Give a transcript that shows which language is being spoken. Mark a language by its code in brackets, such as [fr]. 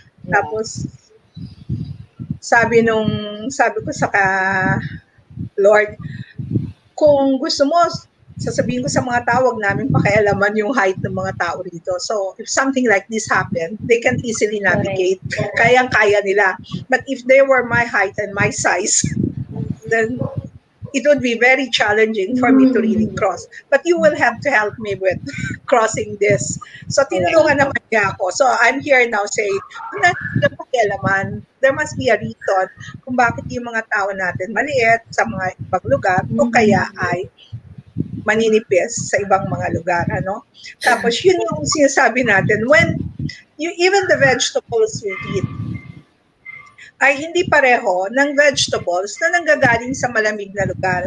[tl] Tapos, sabi ko sa Lord, kung gusto mo, sasabihin ko sa mga tawag namin pakialaman yung height ng mga tao rito. [en] So, if something like this happened, they can easily navigate. [tl] Kayang-kaya nila. [en] But if they were my height and my size, then it would be very challenging for me to really Mm. cross. But you will have to help me with crossing this. So Correct. [tl] tinulungan naman niya ako. [en] So I'm here now saying, [tl] "Huwag natin silang pakialaman. [en] There must be a reason [tl] kung bakit yung mga tao natin maliit sa mga ibang lugar o kaya ay maninipis sa ibang mga lugar." Ano? Tapos yun yung sinasabi natin, [en] when you, even the vegetables you eat, [tl] ay hindi pareho ng vegetables na nanggagaling sa malamig na lugar.